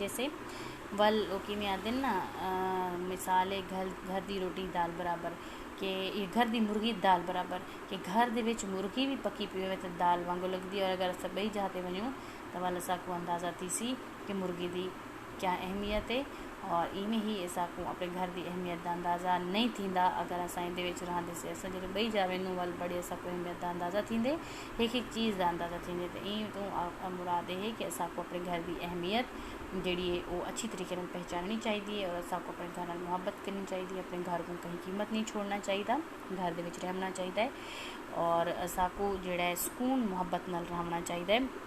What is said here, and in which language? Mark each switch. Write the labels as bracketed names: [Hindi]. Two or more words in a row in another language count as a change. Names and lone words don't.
[Saraiki] जैसे वल कि में आते ना मिसाल है घर दी रोटी दाल बराबर कि ये घर दी मुर्गी दाल बराबर कि घर दे विच मुर्गी भी पक्की पी होवे तो दाल वांगू लगती और अगर अस बई जाते वनूँ तो वल असा को अंदाज़ा थी सी कि मुर्गी दी क्या अहमियत है और इवें ही असांखे अपने घर की अहमियत का अंदाज़ा नहीं थींदा अगर असां इहदे विच रहंदासीं। असां जॾहिं ॿई जावेनूं वल बड़े असांखे अहमियत का अंदाज़ा थींदे, एक एक चीज़ का अंदाज़ा थींदे। तो इं तो मुराद है कि असांको अपने घर की अहमियत जी है वो अच्छी तरीके से पहचाननी चाहिए और असांको अपने घर नाल मुहब्बत करनी चाहिए। अपने घर को कहीं कीमत नहीं छोड़ना चाहिए, घर दे विच रहना चाहिए और असांको जिहड़ा है सुकून मुहब्बत नाल रहना चाहिए।